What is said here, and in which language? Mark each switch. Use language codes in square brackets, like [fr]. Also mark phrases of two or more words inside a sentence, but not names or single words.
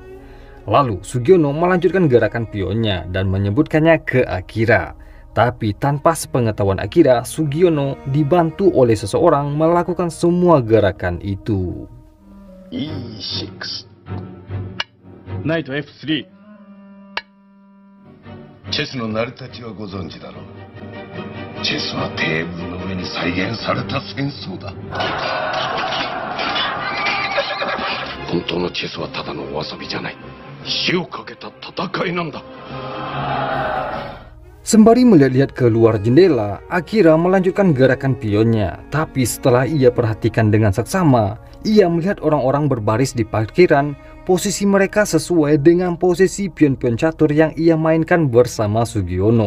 [id] Lalu, Sugiono melanjutkan gerakan pionnya dan menyebutkannya ke Akira. Tapi tanpa sepengetahuan Akira, Sugiono dibantu oleh seseorang melakukan semua gerakan itu. E6 Knight F3. [ja] チェスの成り立ちはご存知だろう。チェスはテーブルの上に再現された戦争だ。本当のチェスはただのお遊びじゃない。死をかけた戦いなんだ。 [id] Sembari melihat-lihat ke luar jendela, Akira melanjutkan gerakan pionnya. Tapi setelah ia perhatikan dengan seksama, ia melihat orang-orang berbaris di parkiran. Posisi mereka sesuai dengan posisi pion-pion catur yang ia mainkan bersama Sugiono.